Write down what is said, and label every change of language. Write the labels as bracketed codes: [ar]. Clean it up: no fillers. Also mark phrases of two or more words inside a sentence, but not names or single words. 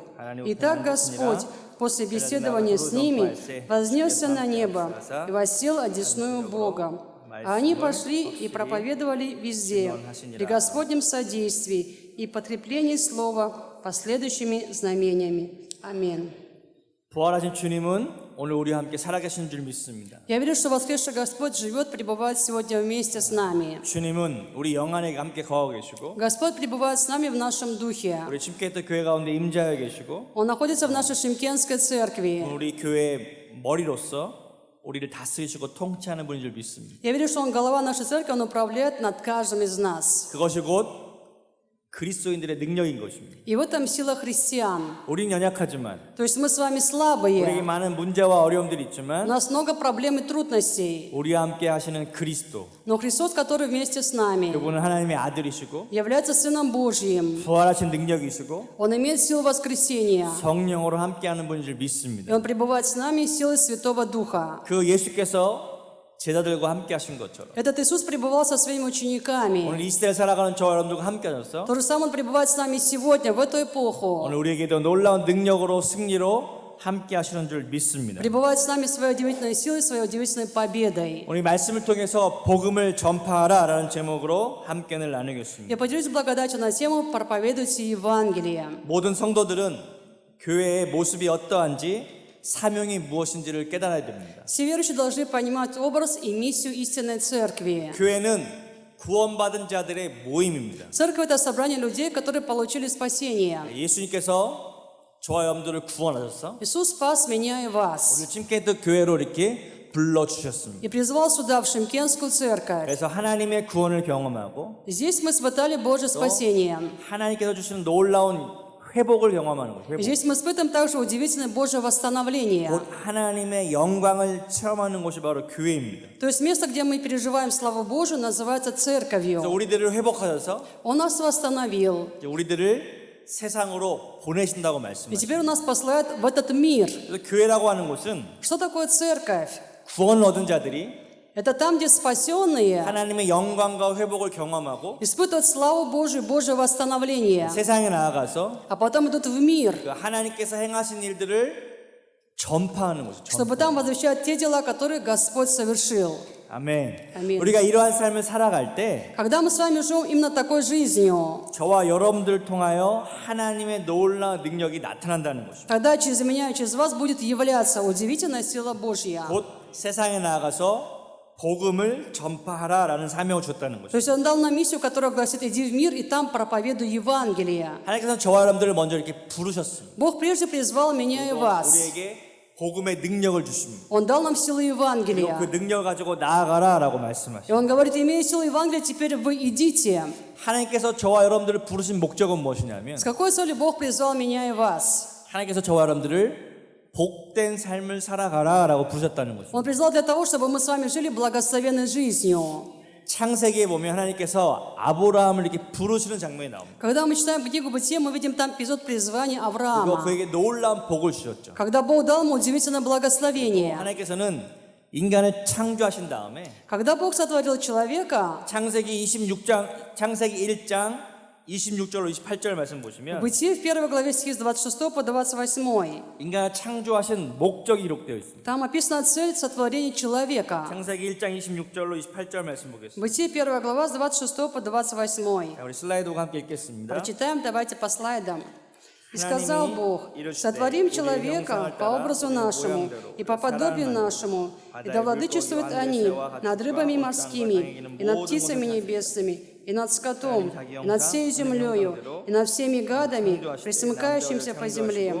[ru] Итак, Господь после беседования с ними вознесся на небо и воссел одесную Бога. А они пошли и проповедовали везде, при Господнем содействии и подкреплении слова последующими знамениями. Аминь». [ko] 부활하신 주님은 오늘 우리와 함께 살아계신 줄 믿습니다. [ru] Я верю, что воскресший Господь живет, пребывает сегодня вместе с нами. [ko] 주님은 우리 영 안에 함께 거하고 계시고 [ru] Господь пребывает с нами в нашем духе. [ko] 우리 침케이터 교회 가운데 임재하여 계시고 [ru] Он находится в нашей Шимкенской церкви. [ko] 우리 교회의 머리로서 우리를 다스리시고 통치하는 분인 줄 믿습니다. [ru] Я верю, что Он голова нашей церкви, Он управляет над каждым из нас. [ko] 그것이 곧 그리스도인들의 능력인 것입니다. [ru] И в этом сила христиан. [ko] 우리는 연약하지만 [ru] То есть мы с вами [ko] 우리에게 [ru] слабые. [ko] 많은 문제와 어려움들이 [ru] У [ko] 있지만 [ru] нас много проблем и трудностей. [ko] 우리와 함께 하시는 그리스도 [ru] Но Христос, который вместе с нами, [ko] 그분은 하나님의 아들이시고 [ru] является Сыном Божьим. [ko] 부활하신 능력이시고 [ru] Он имеет силу воскресения. [ko] 성령으로 함께하는 분인 줄 [ru] И [ko] 믿습니다. [ru] Он пребывает с нами силой Святого Духа. [ko] 그 예수께서 제자들과 함께 하신 것처럼 [ru] Этот Иисус пребывал со своими учениками. [ko] 오늘 이 시대를 살아가는 저와 여러분들과 함께 하셔서 [ru] То же самое Он пребывает с нами сегодня, в эту эпоху. [ko] 오늘 우리에게도 놀라운 능력으로 승리로 함께 하시는 줄 믿습니다. [ru] Пребывает с нами своей удивительной силой, своей удивительной победой. [ko] 오늘 말씀을 통해서 복음을 전파하라라는 제목으로 함께를 나누겠습니다. [ru] Я поделюсь благодатью на тему «Проповедуйте Евангелие». [ko] 모든 성도들은 교회의 모습이 어떠한지 사명이 무엇인지를 깨달아야 됩니다. [ru] Все верующие должны понимать образ и миссию истинной церкви. [ko] 교회는 구원받은 자들의 모임입니다. [ru] Церковь – это собрание людей, которые получили спасение. [ko] 예수님께서 저와 여러분들을 구원하셔서 [ru] Иисус спас меня и вас [ko] 오늘 침케이터 교회로 이렇게 불러주셨습니다. [ru] и призвал сюда, в Шимкенскую церковь. [ko] 그래서 하나님의 구원을 경험하고 [ru] Здесь мы испытали Божье спасение. [ko] 하나님께서 주시는 놀라운 회복을 경험하는 거예요. 회복. [ru] Здесь мы испытываем также удивительное Божье восстановление. [ko] 곧 하나님의 영광을 체험하는 곳이 바로 교회입니다. [ru] То есть место, где мы переживаем славу Божию, называется [ko] 그래서 [ru] церковью. [ko] 우리들을 회복하셔서 [ru] Он нас восстановил. [ko] 이제 우리들을 세상으로 보내신다고 [ru] И [ko] 말씀하셨어요. [ru] теперь Он нас посылает в этот мир. [ko] 그래서 교회라고 하는 곳은 [ru] Что такое церковь? [ko] 구원을 얻은 자들이 [ru] Это там, где спасенные [ko] 하나님의 영광과 회복을 경험하고 [ru] испытывают славу Божию, Божье восстановление, [ko] 세상에 나아가서 [ru] а потом идут в мир, [ko] 그 하나님께서 행하신 일들을 전파하는 곳이죠. [ru] чтобы там возвещать те дела, которые Господь совершил. [ko] 아멘. 아멘. 우리가 이러한 삶을 살아갈 때 [ru] Когда мы с вами живем именно такой жизнью, [ko] 저와 여러분들 통하여 하나님의 놀라운 능력이 나타난다는 것입니다. [ru] тогда через меня и через вас будет являться удивительная сила Божья. [ko] 곧 세상에 나아가서 복음을 전파하라라는 사명을 줬다는 [ru] То [ko] 것입니다. [ru] есть Он дал нам миссию, которая гласит: иди в мир и там проповедуй Евангелие. [ko] 하나님께서 저와 여러분들을 먼저 이렇게 부르셨습니다. [ru] Бог прежде призвал меня и вас. [ko] 우리에게 복음의 능력을 주십니다. [ru] Он дал нам силу [ko] 그리고 그 [ru] Евангелия. [ko] 능력을 가지고 나아가라라고 [ru] И [ko] 말씀하십니다. [ru] Он говорит: имея силу Евангелия, теперь вы идите. [ko] 하나님께서 저와 여러분들을 부르신 목적은 무엇이냐면 [ru] С какой целью Бог призвал меня и вас? [ko] 하나님께서 저와 여러분들을 복된 삶을 살아가라라고 부르셨다는 것입니다. [ru] Он призвал для того, чтобы мы с вами жили благословенной жизнью. [ko] 창세기에 보면 하나님께서 아브라함을 이렇게 부르시는 장면이 나옵니다. [ru] Когда мы читаем книгу Бытия, мы видим там эпизод призвания [ko] 그리고 [ru] Авраама, [ko] 그에게 놀라운 복을 주셨죠. [ru] когда Бог дал ему удивительное благословение. [ko] 하나님께서는 인간을 창조하신 다음에 [ru] Когда Бог сотворил человека, [ko] 창세기 1장 26절로 28절 말씀 보시면 [ru] Бытие в 1 главе стихи с 26 по 28, [ko] 인간을 창조하신 목적이 기록되어 있습니다. [ru] там описана цель сотворения человека. [ko] 창세기 1장 26절로 28절 말씀 보겠습니다. [ru] Бытие 1 глава с 26 по 28. [ko] 자, 우리 슬라이드와 함께 읽겠습니다. [ru] Прочитаем, давайте по слайдам. «И сказал Бог: сотворим человека по образу нашему и по подобию нашему, и да владычествуют они над рыбами морскими, и над птицами небесными, и над скотом, и над всей землею, и над всеми гадами, присмыкающимся по земле.